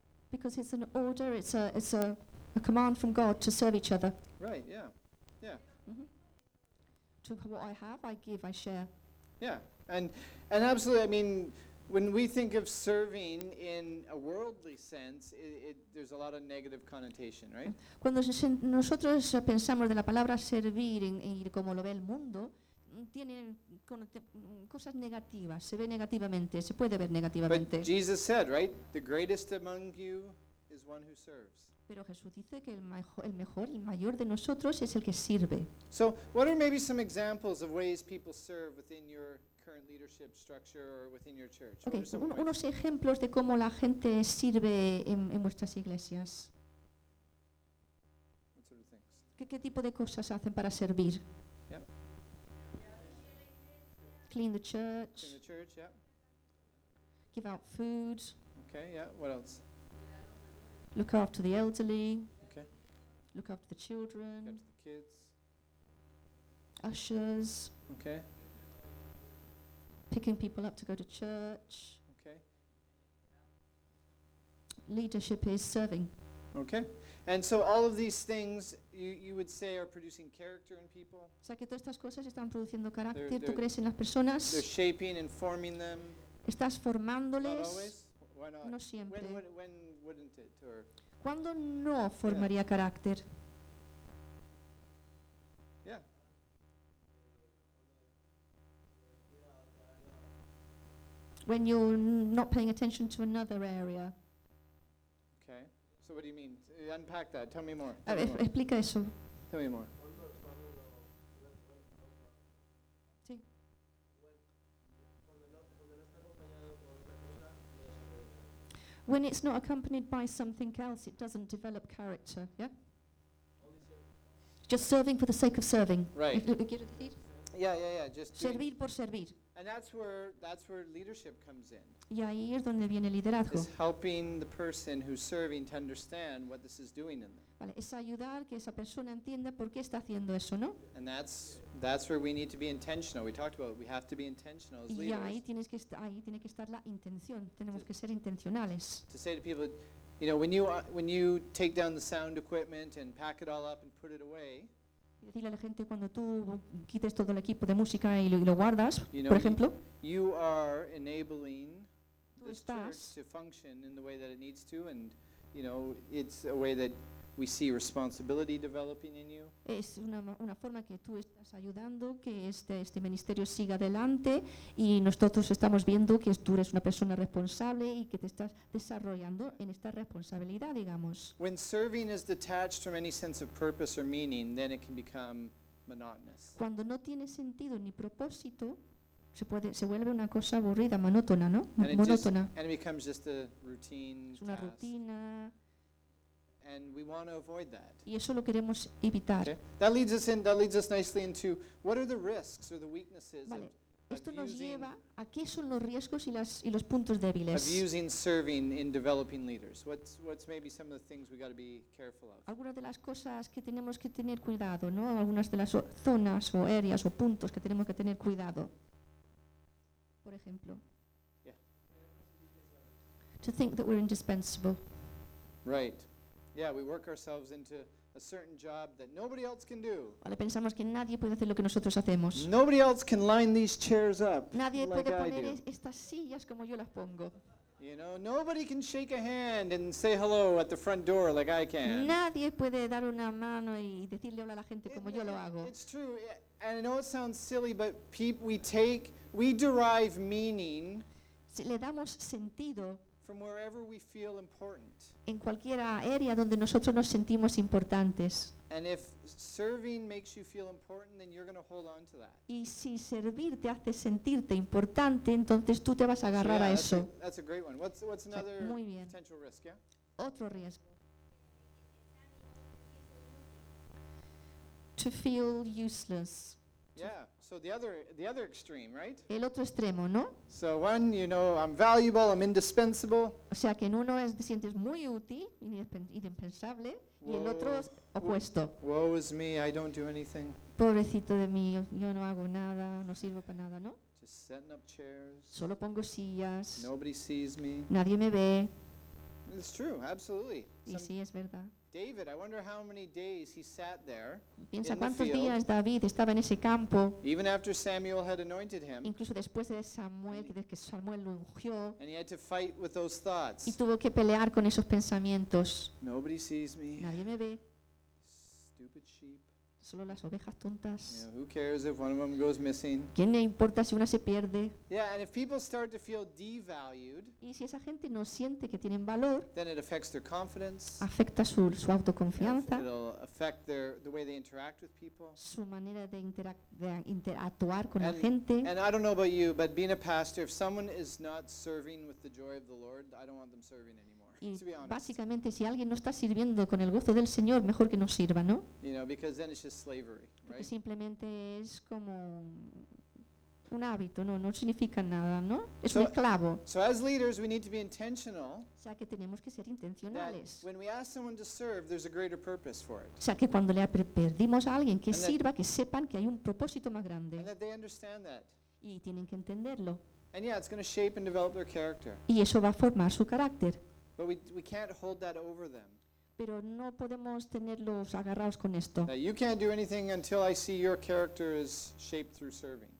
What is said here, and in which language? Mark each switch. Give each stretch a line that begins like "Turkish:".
English: Because it's an order, it's a command from God to serve each other. Right, yeah. Yeah. Mm-hmm. To what I have, I give, I share. Yeah. And absolutely, I mean, when we think of serving in a worldly sense, there's a lot of negative connotation, right?
Spanish: Cuando nosotros pensamos de la palabra servir y como lo ve el mundo, tiene cosas negativas, se ve negativamente, se puede ver negativamente.
English: But Jesus said, right? The greatest among you is one who serves.
Spanish: Pero Jesús dice que el mayor de nosotros es el que sirve.
English: So, what are maybe some examples of ways people serve within your current leadership structure or within your church?
Spanish: Okay, unos ejemplos de cómo la gente sirve en vuestras iglesias.
English: What sort of things?
Spanish: ¿Qué tipo de cosas hacen para servir?
English: Clean the church. Clean the church, yeah. Give out food. Okay, yeah. What else? Look after the elderly. Okay. Look after the children. Look after the kids. Ushers. Okay. Picking people up to go to church. Okay. Leadership is serving. Okay. And so all of these things you would say are producing character in people.
Spanish: O sea que todas estas cosas están produciendo carácter. ¿Tú crees en las personas?
English: They're shaping and forming them.
Spanish: Estás formándoles.
English: Not always. Why not?
Spanish: No siempre.
English: When wouldn't it? Or
Spanish: ¿cuándo no formaría carácter?
English: Yeah. When you're not paying attention to another area. So what do you mean? Unpack that. Tell me more.
Spanish: Explica eso.
English: Tell me more.
Spanish: Sí.
English: When it's not accompanied by something else, it doesn't develop character, yeah? Just serving for the sake of serving. Right. Yeah. Just
Spanish: servir por servir.
English: And that's where leadership comes in.
Spanish: Y ahí es donde viene el liderazgo.
English: Is helping the person who's serving to understand what this is doing in them.
Spanish: Vale, es ayudar que esa persona entienda por qué está haciendo eso, ¿no?
English: And that's where we need to be intentional. We talked about it. We have to be intentional as leaders.
Spanish: Y ahí tiene que estar la intención. Tenemos que ser intencionales.
English: To say to people, you know, when you take down the sound equipment and pack it all up and put it away.
Spanish: Dile a la gente cuando tú quites todo el equipo de música y lo guardas,
English: you know,
Spanish: por ejemplo.
English: You are enabling the church to function in the way that it needs to, and you know it's a way that we see responsibility developing in you.
Spanish: Es una forma que tú estás ayudando que este ministerio siga adelante y nosotros estamos viendo que tú eres una persona responsable y que te estás desarrollando en esta responsabilidad, digamos.
English: When serving is detached from any sense of purpose or meaning, then it can become monotonous.
Spanish: Cuando no tiene sentido ni propósito, se vuelve una cosa aburrida, monótona, ¿no? Monótona.
English: And it becomes just a routine.
Spanish: Es una
English: task.
Spanish: Rutina.
English: And we want to avoid that.
Spanish: Y eso lo queremos evitar.
English: Okay. That leads us in. That leads us nicely into what are the risks or the weaknesses
Spanish: vale.
English: of
Spanish: esto nos lleva a qué son los riesgos y los puntos débiles.
English: Of using serving in developing leaders. What's maybe some of the things we got to be careful of?
Spanish: Algunas de las cosas que tenemos que tener cuidado, ¿no? Algunas de las zonas o áreas o puntos que tenemos que tener cuidado. Por ejemplo.
English: Yeah. To think that we're indispensable. Right. Yeah, we work ourselves into a certain job that nobody else can do.
Spanish: Vale, pensamos que nadie puede hacer lo que nosotros hacemos.
English: Nobody else can line these chairs up.
Spanish: Nadie
English: like
Spanish: puede poner
English: I do.
Spanish: Estas sillas como yo las pongo.
English: You know, nobody can shake a hand and say hello at the front door like I can.
Spanish: Nadie puede dar una mano y decirle hola a la gente como yo lo hago.
English: It's true, and I know it sounds silly, but we derive meaning.
Spanish: Si le damos sentido.
English: From wherever we feel important.
Spanish: En cualquier área donde nosotros nos sentimos importantes.
English: And if serving makes you feel important, then you're going to hold on to that.
Spanish: Y si servir te hace sentirte importante, entonces tú te vas a agarrar
English: yeah,
Spanish: a eso.
English: That's a great one. What's another
Spanish: Muy bien.
English: Potential risk? Yeah.
Spanish: Otro riesgo.
English: To feel useless. Yeah. So the other extreme, right?
Spanish: El otro extremo, ¿no?
English: So one, you know, I'm valuable, I'm indispensable.
Spanish: O sea, que en uno es te sientes muy útil, indispensable, y el otro es opuesto.
English: Woe is me, I don't do anything.
Spanish: Pobrecito de mí, yo no hago nada, no sirvo para nada, ¿no?
English: Just setting up chairs.
Spanish: Solo pongo sillas.
English: Nobody sees me.
Spanish: Nadie me ve.
English: It's true, absolutely.
Spanish: Y sí, es verdad.
English: David, I wonder how many days he sat there.
Spanish: Piensa cuántos días David estaba en ese campo.
English: Even after Samuel had anointed him.
Spanish: Incluso después de Samuel, desde que Samuel lo ungió.
English: And he had to fight with those thoughts.
Spanish: Y tuvo que pelear con esos pensamientos.
English: Nobody sees me.
Spanish: Nadie me ve.
English: Stupid sheep.
Spanish: Solo las ovejas tontas.
English: You know, who cares if one of them goes missing?
Spanish: ¿Quién le importa si una se pierde?
English: Yeah, and if people start to feel devalued,
Spanish: y si esa gente no siente que tienen valor,
English: then it affects their confidence,
Spanish: afecta su autoconfianza,
English: it'll affect the way they interact with people,
Spanish: su manera de interactuar con la gente.
English: And I don't know about you, but being a pastor, if someone is not serving with the joy of the Lord, I don't want them serving anymore.
Spanish: Y básicamente, si alguien no está sirviendo con el gozo del Señor, mejor que no sirva, ¿no?
English: You know, because then it's just slavery,
Spanish: porque
English: right?
Spanish: Simplemente es como un hábito, ¿no? No significa nada, ¿no? Es un esclavo.
English: So as leaders, we need to be intentional,
Spanish: o sea, que tenemos que ser intencionales.
English: When we ask someone to serve, there's a greater purpose for it.
Spanish: O sea, que cuando le pedimos a alguien que sirva, que sepan que hay un propósito más grande.
English: And that they understand that.
Spanish: Y tienen que entenderlo.
English: And yeah, it's going to shape and develop their character.
Spanish: Y eso va a formar su carácter.
English: But we can't hold that over them.
Spanish: Pero no podemos tenerlos agarrados con esto.
English: Now you can't do anything until I see your character is shaped through serving.